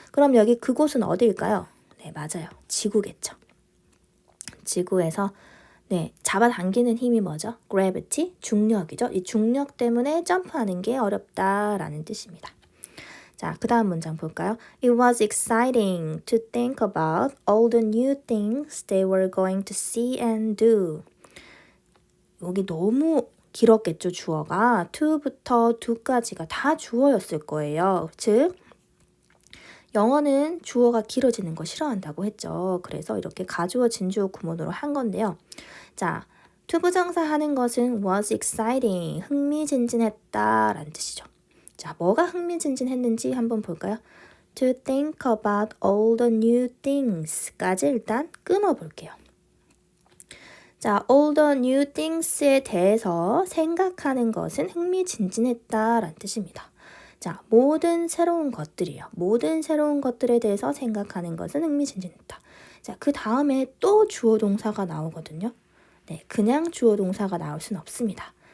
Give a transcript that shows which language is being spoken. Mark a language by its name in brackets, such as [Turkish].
[Korean] 그럼 여기 그곳은 어디일까요? 네, 맞아요. 지구겠죠. 지구에서 잡아당기는 힘이 뭐죠? gravity, 중력이죠. 이 중력 때문에 점프하는 게 어렵다라는 뜻입니다. 자, 그 다음 문장 볼까요? [English] It was exciting to think about all the new things they were going to see and do. [Korean] 여기 너무 길었겠죠, 주어가. to부터 do까지가 다 주어였을 거예요. 즉, 영어는 주어가 길어지는 거 싫어한다고 했죠. 그래서 이렇게 가주어 진주어 구문으로 한 건데요. 자, 투부정사 하는 것은 [English] was exciting, [Korean] 흥미진진했다 라는 뜻이죠. 자, 뭐가 흥미진진했는지 한번 볼까요? [English] To think about all the new things까지 [Korean] 일단 끊어볼게요. 자, [English] all the new things [Korean] 에 대해서 생각하는 것은 흥미진진했다라는 뜻입니다. 자, 모든 새로운 것들이요. 모든 새로운 것들에 대해서 생각하는 것은 흥미진진했다. 자, 그 다음에 또 주어 동사가 나오거든요. 네, 그냥 주어 동사가 나올 수는 없습니다.